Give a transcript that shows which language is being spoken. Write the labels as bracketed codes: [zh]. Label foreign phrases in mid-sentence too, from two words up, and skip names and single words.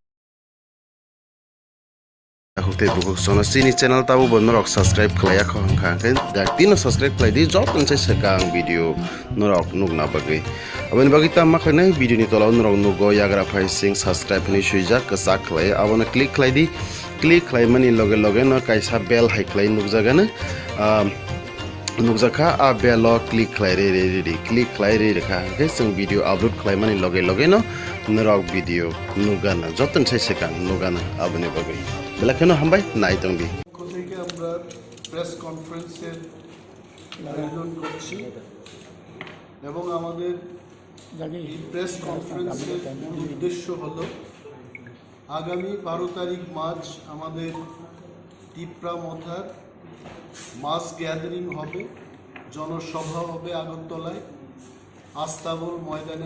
[trp] Hukte bukuk sona sini channel tabu bonorok subscribe khlaya khongkha ke daktino subscribe khlai di job nse sekang video norok nugna bagai aboni bagi ta makhne video ni tolaw norok nugo yagra phai sing subscribe ni suija kasa khlai abona click khlai di click khlai mani loge no kaisa bell hai khlai nugjagana nugjaka a [en] bell click [trp] khlai re click khlai re kha ke sing [en] video upload [trp] khlai mani loge no norok video nugana joton sai sekang nugana aboni bagai bela keno hambai nai tongbi [bn] থেকে আমরা [en] press conference [bn] আয়োজন করছি এবং আমাদের এই [en] press conference [bn] উদ্দেশ্য হলো আগামী 12 তারিখ মার্চ আমাদের টিপ্রা মথার [en] mass gathering [bn] হবে জনসভা হবে আগরতলায় আস্তাবল ময়দানে